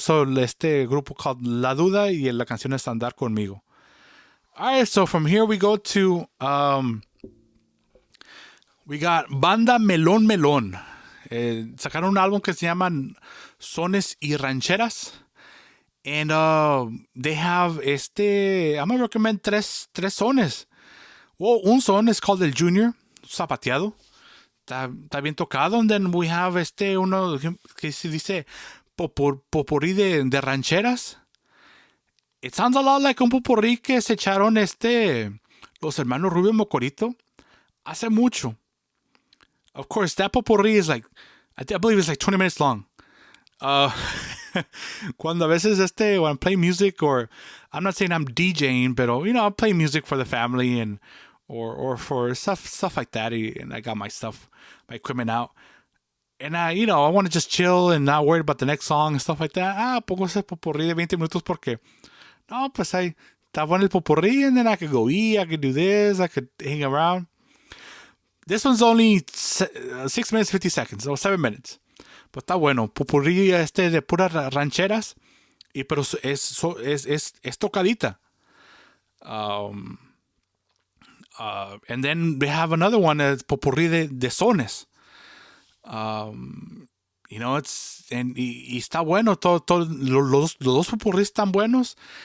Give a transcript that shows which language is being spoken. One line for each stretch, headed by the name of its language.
Spanish: So grupo called La Duda y la canción es Andar Conmigo.
English: All right, so from here we go to we got Banda Melón Melón.
Spanish: Sacaron un álbum que se llaman Sones y Rancheras.
English: And they have I'm going to recommend
Spanish: tres sones. Well, un son
English: is called
Spanish: El Junior, zapateado. Está bien tocado.
English: And then we have
Spanish: uno que se dice popurrí de rancheras.
English: It sounds a lot like
Spanish: un popurrí que se echaron los hermanos Rubio Mocorito hace mucho.
English: Of course, that popurrí is like, I believe it's like 20 minutes long.
Spanish: Cuando a veces
English: when I'm playing music, or I'm not saying I'm DJing,
Spanish: pero
English: I'm playing music for the family and or for stuff like that, and I got my equipment out, and I want to just chill and not worry about the next song and stuff like that.
Spanish: Pongo ese popurrí de 20 minutos porque no, pues ahí está bueno el popurrí,
English: and then I could go eat, I could do this, I could hang around. This one's only 6 minutes 50 seconds, or 7 minutes.
Spanish: Pero está bueno. Popurrí de puras rancheras, pero es tocadita.
English: And then we have another one, popurrí de sones.
Spanish: Y está bueno. Los dos popurrí están buenos.